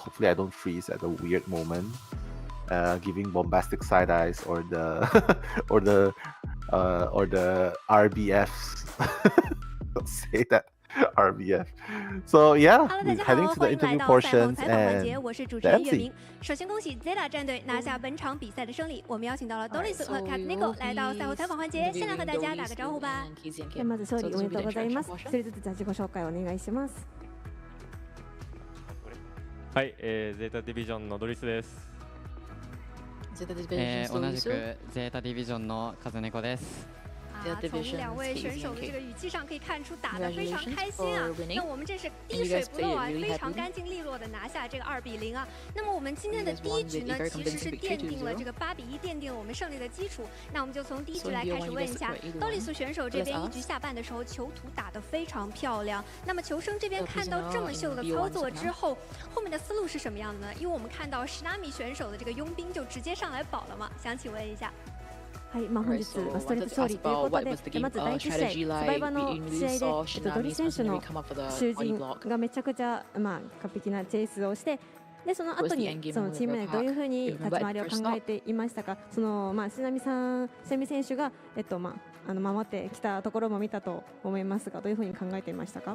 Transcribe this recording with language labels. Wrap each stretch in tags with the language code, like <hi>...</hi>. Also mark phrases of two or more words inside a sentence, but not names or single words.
<en>Hopefully I don't freeze at a weird moment. Giving bombastic side eyes or the or the RBFs. Don't say that. RBF. So yeah, we're heading to the interview portions and</en> <zh>我是主持人月明。首先恭喜 Zeta 战队拿下本场比赛的胜利。我们邀请到了 Doris 和 Kazuneko 来到赛后采访环节，先来和大家打个招呼吧。</zh> <ja>まず勝利おめでとうございます。一人ずつじゃあ自己紹介お願いします。はい、ゼータディビジョンのドリスです。同じくゼータディビジョンのカズネコです。</ja> <zh>从两位选手的这个语气上可以看出打得非常开心啊。那我们这是滴水不漏啊，非常干净利落的拿下这个2-0啊。那么我们今天的第一局呢，其实是奠定了这个8-1，奠定了我们胜利的基础。那我们就从第一局来开始问一下，刀里素选手这边一局下半的时候，球图打得非常漂亮。那么球生这边看到这么秀的操作之后，后面的思路是什么样的呢？因为我们看到史纳米选手的这个佣兵就直接上来保了嘛，想请问一下。</zh> <ja>はい、本日ストレート勝利ということで、まず第1試合、サバイバーの試合で、ドリ選手の囚人がめちゃくちゃ、完璧なチェイスをして、でその後にそのチーム内でどういうふうに立ち回りを考えていましたか。そのシナミ選手が守ってきたところも見たと思いますが、どういうふうに考えていましたか。</ja>